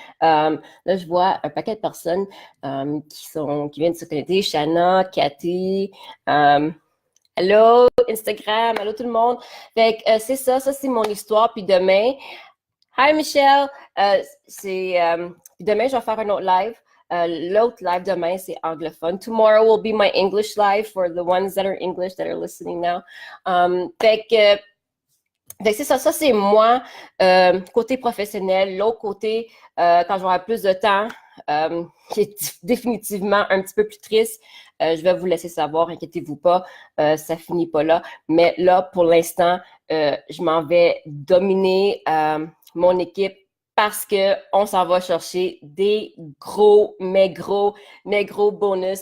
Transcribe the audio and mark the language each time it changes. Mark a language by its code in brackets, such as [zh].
[fr] Là, je vois un paquet de personnes qui viennent de se connecter. Shanna, Cathy, allô, Instagram, allô tout le monde. Fait que c'est ça c'est mon histoire. Puis demain, [en] hi [fr] Michelle, demain, je vais faire un autre live. L'autre live demain, c'est anglophone. [en] Tomorrow will be my English live for the ones that are English that are listening now. [fr] Fait que c'est ça c'est moi, côté professionnel. L'autre côté, quand j'aurai plus de temps, qui est définitivement un petit peu plus triste, je vais vous laisser savoir, inquiétez-vous pas, ça finit pas là. Mais là, pour l'instant, je m'en vais dominer mon équipe parce que on s'en va chercher des gros, mais gros bonus.